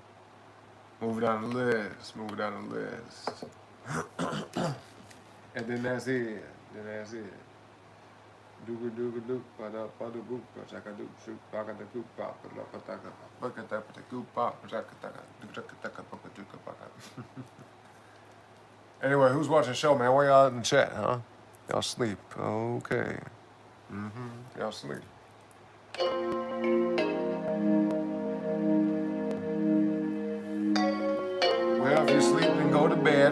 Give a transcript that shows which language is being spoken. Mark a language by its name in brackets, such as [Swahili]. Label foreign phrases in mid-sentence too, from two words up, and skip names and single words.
[English] Moving down the list. Moving down the list. And then that's it. Then that's it. Dooga dooga dook, pada pada goop, chaka doop, shoot, baka the goop, papa, laka taka, baka tapa the goop, papa, chaka taka, duka taka, baka duka baka. Anyway, who's watching the show, man? Why y'all in the chat, huh? Y'all sleep. Okay. Y'all sleep. Well, if you're sleeping, go to bed.